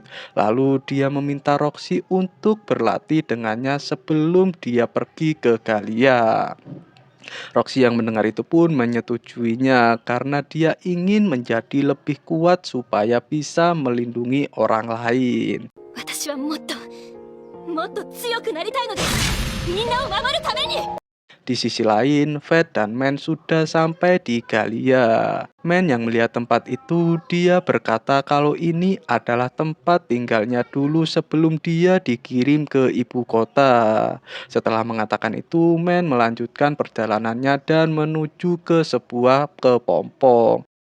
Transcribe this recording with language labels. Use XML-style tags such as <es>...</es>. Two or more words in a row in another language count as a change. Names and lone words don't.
<id>Lalu dia meminta Roxy untuk berlatih dengannya sebelum dia pergi ke Galia. Roxy yang mendengar itu pun menyetujuinya karena dia ingin menjadi lebih kuat supaya bisa melindungi orang lain.</id> <ja>私はもっと強くなりたいのです。みんなを守るために。</ja> <id>Di sisi lain, Fed dan Men sudah sampai di Galia. Men yang melihat tempat itu, dia berkata kalau ini adalah tempat tinggalnya dulu sebelum dia dikirim ke ibu kota. Setelah mengatakan itu, Men melanjutkan perjalanannya dan menuju ke sebuah kepompong.</id>